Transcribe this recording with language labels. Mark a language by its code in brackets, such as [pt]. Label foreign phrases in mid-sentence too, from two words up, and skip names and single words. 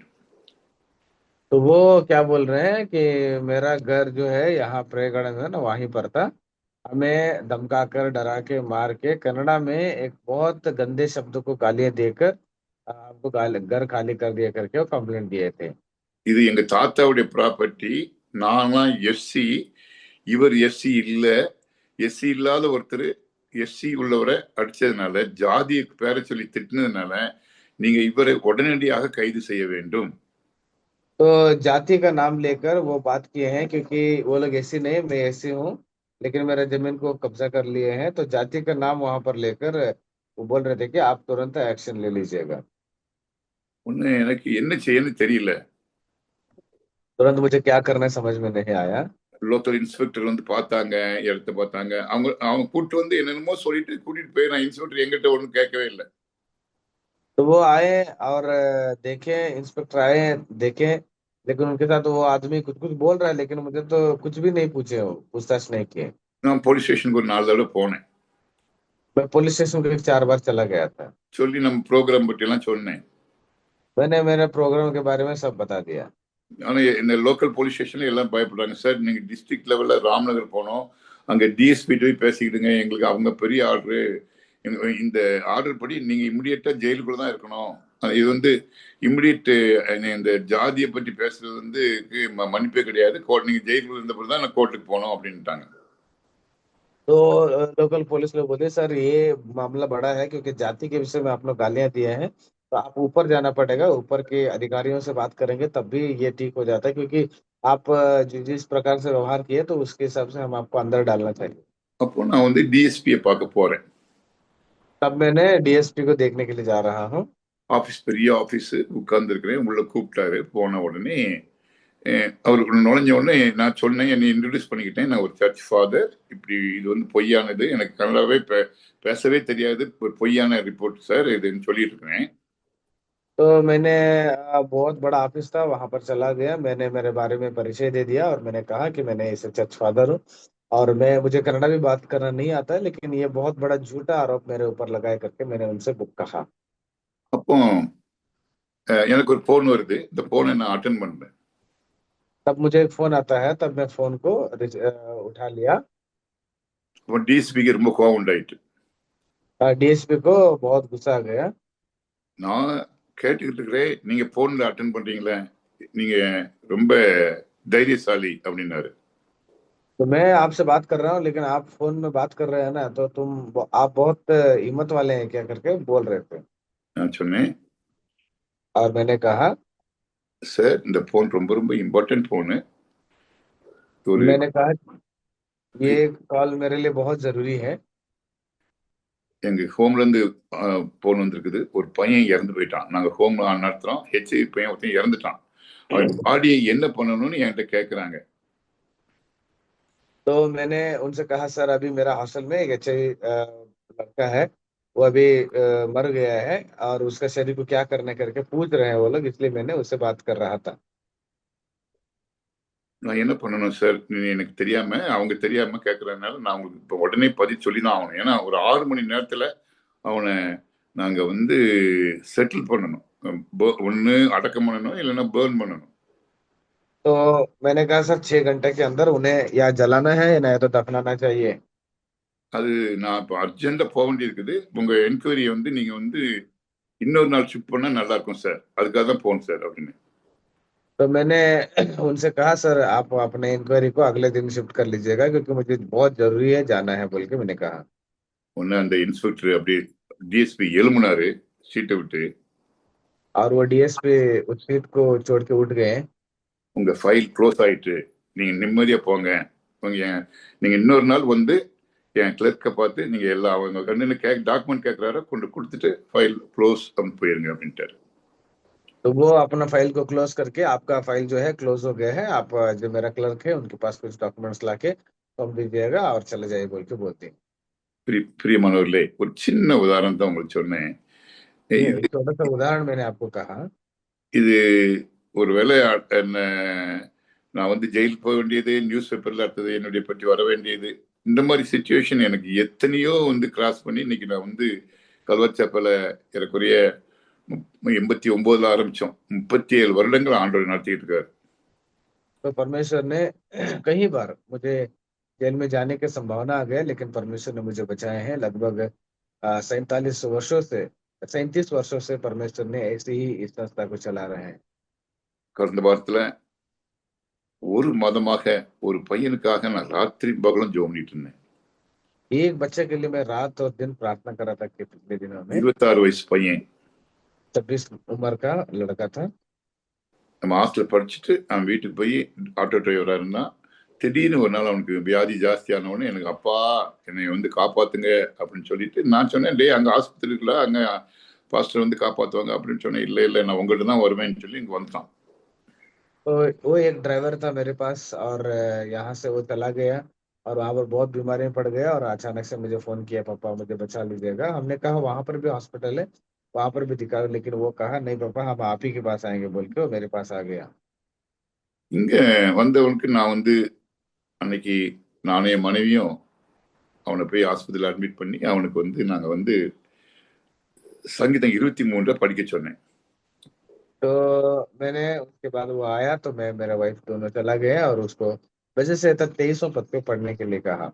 [hi] तो वो क्या बोल रहे हैं कि मेरा घर जो है यहाँ [en] prayer garden [hi] है ना, वहीं पर था, हमें धमकाकर, डरा के, मार के, कन्नड़ा में एक बहुत गंदे शब्द को गालियां देकर हमको घर खाली कर दिया करके वो कंप्लेंट दिए थे। [ta] இது எங்க தாத்தாவுடைய ப்ராப்பர்ட்டி, நான்லாம் எஸ்சி, இவர் எஸ்சி இல்ல, எஸ்சி இல்லாத ஒருத்தர் எஸ்சி உள்ளவரை அடிச்சதுனால, ஜாதியை பேரை சொல்லி திட்டினதுனால நீங்க இவரை உடனடியாக கைது செய்ய வேண்டும். [hi] तो जाति का नाम लेकर वो बात किए हैं, क्योंकि वो लोग एसी नहीं, मैं एसी हूँ, लेकिन मेरा जमीन को कब्जा कर लिए हैं, तो जाति का नाम वहां पर लेकर वो बोल रहे थे कि आप तुरंत एक्शन ले लीजिएगा। [ta] ஒண்ணு எனக்கு என்ன செய்யணும்னு தெரியல. [hi] तुरंत मुझे क्या करना है समझ में नहीं आया। [en] local inspector [ta] வந்து பார்த்தாங்க, இடத்த பார்த்தாங்க. அவங்க அவங்க கூட்டு வந்து என்னென்னமோ சொல்லிட்டு கூட்டிட்டு போய், நான் இன்ஸ்பெக்டர் எங்கிட்ட ஒன்றும் கேட்கவே இல்லை. [hi] तो वो आए और देखे, इंस्पेक्टर आए, देखे, लेकिन उनके साथ वो आदमी कुछ कुछ बोल रहा है, लेकिन मुझे तो कुछ भी नहीं पूछे, वो पूछताछ नहीं किए। [ta] நான் [en] police station-க்கு [ta] ஒரு 4 தடவை போனேன். [hi] मैं [en] police station [hi] को 4 बार चला गया था। [ta] சொல்லி நம்ம ப்ரோக்ராம் பற்றி எல்லாம் சொன்னேன். [hi] मैंने मेरे प्रोग्राम के बारे में सब बता दिया। [ta] ஆனா இந்த [en] local police station-ல [ta] எல்லாம் பயப்படுறாங்க. சார் நீங்க [en] district level-ல [ta] ராம்நகர் போனோம், அங்க டிஎஸ்பி போய் பேசிக்கிட்டுங்க, எங்களுக்கு அவங்க பெரிய ஆர்டரு, இந்த ஆர்டர் படி நீங்க இமிடியேட்டா ஜெயிலுக்குள்ள தான் இருக்கணும். இது வந்து இமிடியேட் இந்த ஜாதியை பற்றி பேசுறது வந்து மன்னிப்பே கிடையாது, நீங்க ஜெயிலுக்குள்ள இருந்தப்படி தான் நான் கோர்ட்டுக்கு போனோம் அப்படின்ட்டாங்க. [hi] तो [en] local police [hi] लोग बोले सर ये मामला बड़ा है, क्योंकि जाति के विषय में आप लोग गालियां दिए हैं, तो आप ऊपर जाना पड़ेगा, ऊपर के अधिकारियों से बात करेंगे तब भी ये ठीक हो जाता है, क्योंकि आप जिस प्रकार से व्यवहार किए तो उसके हिसाब से हम आपको अंदर डालना चाहिए। [ta] அப்போ நான் வந்து டிஎஸ்பியை பார்க்க போறேன். [hi] तब मैंने डीएसपी को देखने के लिए जा रहा हूँ। [ta] ஆபீஸ் பெரிய ஆபீஸ் உட்கார்ந்து இருக்கிறேன். உள்ள கூப்பிட்டாரு. போன உடனே அவருக்கு நுழைஞ்ச உடனே நான் சொன்னேன், என்னை இன்ட்ரடியூஸ் பண்ணிக்கிட்டேன். நான் ஒரு [en] church father, [ta] இப்படி இது வந்து பொய்யானது, எனக்கு கனடாவே பேசவே தெரியாது, ஒரு பொய்யான [en] report sir [ta] இதுன்னு சொல்லிட்டு இருக்கிறேன். [hi] तो मैंने बहुत बड़ा ऑफिस था, वहां पर चला गया, मैंने मेरे बारे में परिचय दे दिया और मैंने कहा कि मैंने इसे [en] church father [hi] हूँ और मुझे कन्नड़ा भी बात करना नहीं आता है, लेकिन ये बहुत बड़ा झूठा आरोप मेरे ऊपर लगाए करके मैंने उनसे कहा। [ta] அப்போ எனக்கு ஒரு போன் வருது. இந்த போனை நான் அட்டன் பண்றேன். [hi] तब मुझे एक फोन आता है, तब मैं फोन को उठा लिया। [ta] அப்போ டிஎஸ்பிக்கு ரொம்ப கோவம் உண்டாயிட்டு. [hi] डीएसपी को बहुत गुस्सा आ गया। [ta] நான் கேட்டுக்கிட்டு இருக்கிறேன், நீங்க போன்ல அட்டன் பண்றீங்களே, நீங்க ரொம்ப தைரியசாலி அப்படின்னாரு. [hi] तो मैं आपसे बात कर रहा हूँ, लेकिन आप फोन में बात कर रहे हैं ना, तो आप बहुत हिम्मत वाले हैं क्या करके बोल रहे थे। [ta] நான் சொன்னேன், [hi] और मैंने कहा [ta] சார் இந்த போன் ரொம்ப ரொம்ப [en] important phone. [hi] मैंने कहा ये कॉल मेरे लिए बहुत जरूरी है। [ta] எங்க ஹோம்ல இருந்து போன் வந்திருக்குது. ஒரு பையன் இறந்து போயிட்டான். நாங்க ஹோம் நடத்துறோம். ஹெச்ஐவி பையன் ஒருத்தன் இறந்துட்டான். அவன் பாடியை என்ன பண்ணணும்னு என்கிட்ட கேட்கறாங்க. [hi] तो मैंने उनसे कहा सर अभी मेरा हॉस्टल में एक अच्छा लड़का है, वो अभी मर गया है और उसका शरीर को क्या करने करके पूछ रहे हैं वो लोग, इसलिए मैंने उससे बात कर रहा था। [ta] நான் என்ன பண்ணணும் சார், எனக்கு தெரியாம அவங்க தெரியாம கேட்கறதுனால நான் உங்களுக்கு இப்போ உடனே பதில் சொல்லி தான் ஆகணும். ஏன்னா ஒரு 6 மணி நேரத்துல அவனை நாங்க வந்து செட்டில் பண்ணணும். ஒண்ணு அடக்கம் பண்ணணும், இல்லைன்னா பேர்ன் பண்ணணும். [hi] तो मैंने कहा सर 6 घंटे के अंदर उन्हें या जलाना है या नहीं तो दफनाना चाहिए। [ta] அது நான் இப்போ அர்ஜென்ட்டா போக வேண்டியிருக்குது. உங்க என்கொயரியை வந்து நீங்க வந்து இன்னொரு நாள் ஷிஃப்ட் பண்ணா நல்லா இருக்கும் சார், அதுக்காக தான் போகணும் சார் அப்படின்னு. [hi] तो मैंने उनसे कहा सर आप अपने इंक्वायरी को अगले दिन शिफ्ट कर लीजिएगा, क्योंकि मुझे बहुत जरूरी है जाना है बोल के मैंने कहा। [ta] ஒன்னு அந்த இன்ஸ்பெக்டர் அப்படி டிஎஸ்பி எழுமுனாரு சீட்டை விட்டு. [hi] और वो डीएसपी उस सीट को छोड़ के उठ गए। [ta] உங்க [en] file close [ta] ஆயிட்டு, நீங்க நிம்மதியா போங்க. நீங்க இன்னொரு நாள் வந்து என் கிளர்க்கை பார்த்து நீங்க எல்லாம் அவங்க கண்ணு டாக்குமெண்ட் கேட்கறாரு கொண்டு கொடுத்துட்டு [en] file close [ta] போயிருங்க அப்படின்ட்டாரு. [hi] तो वो अपना फाइल को क्लोज करके आपका फाइल जो है क्लोज हो गया है, आप जो मेरा क्लर्क है उनके पास कुछ डॉक्यूमेंट्स लाके सौंप दीजिएगा और चले जाइए बोल के बोलते। [ta] பிரியமானவர்களே, ஒரு சின்ன உதாரணம் தான் உங்களுக்கு சொன்னேன். [hi] एक छोटा सा उदाहरण मैंने आपको कहा। [ta] இது ஒருவேளை நான் வந்து ஜெயில் போக வேண்டியது, [en] news paper-ல [ta] அடுத்தது என்னுடைய பற்றி வர வேண்டியது, இந்த மாதிரி சுச்சுவேஷன் எனக்கு எத்தனையோ வந்து கிராஸ் பண்ணி இன்னைக்கு நான் வந்து கல்வச்சாப்பல ஏறக்குறைய 89 ஆரம்பிச்சோம். 37 வருடங்கள் ஆண்டவர் நடத்திட்டு இருக்காரு. [hi] तो परमेश्वर ने कई बार मुझे जेल में जाने की संभावना आ गया, लेकिन परमेश्वर ने मुझे बचाए हैं। लगभग 47 वर्षों से 37 वर्षों से परमेश्वर ने ऐसे ही इस संस्था को चला रहे हैं। [ta] கடந்த வாரத்துல ஒரு மாதமாக ஒரு பையனுக்காக நான் ராத்திரி பகலும் ஜெபம் பண்ணிட்டு இருந்தேன். [hi] एक बच्चे के लिए मैं रात और दिन प्रार्थना कर रहा था कि पिछले दिनों में [ta] 26 வயசு பையன். [hi] 26 उम्र का लड़का था। [ta] நம்ம ஹாஸ்டல் படிச்சுட்டு அவன் வீட்டுக்கு போய் [en] auto driver-ஆ [ta] இருந்தான். திடீர்னு ஒரு நாள் அவனுக்கு வியாதி ஜாஸ்தியான உடனே எனக்கு அப்பா என்னை வந்து காப்பாத்துங்க அப்படின்னு சொல்லிட்டு நான் சொன்னேன், டேய் அங்க ஆஸ்பத்திரி இருக்குல்ல, அங்க பாஸ்டர் வந்து காப்பாத்துவாங்க அப்படின்னு சொன்னேன். இல்ல இல்ல நான் உங்கள்கிட்ட தான் வருவேன்னு சொல்லி இங்க வந்துட்டான். [hi] तो वो एक ड्राइवर था मेरे पास और यहाँ से वो चला गया और वहाँ पर बहुत बीमारी में पड़ गया और अचानक से मुझे फ़ोन किया, पापा मुझे बचा लीजिएगा। हमने कहा वहाँ पर भी हॉस्पिटल है, वहाँ पर भी दिखाओ, लेकिन वो कहा नहीं पापा हम आप ही के पास आएँगे बोल के वो मेरे पास आ गया। [ta] இங்க வந்தவனுக்கு நான் வந்து அன்னைக்கு நானும் என் மனைவியும் அவனை போய் ஆஸ்பத்திரியில் அட்மிட் பண்ணி அவனுக்கு வந்து நாங்க வந்து சங்கீதம் 23 படிக்க சொன்னேன். [hi] तो मैंने उसके बाद वो आया तो मैं मेरा वाइफ दोनों चला गया और उसको वजह से तक 23वां पद पे पढ़ने के लिए कहा।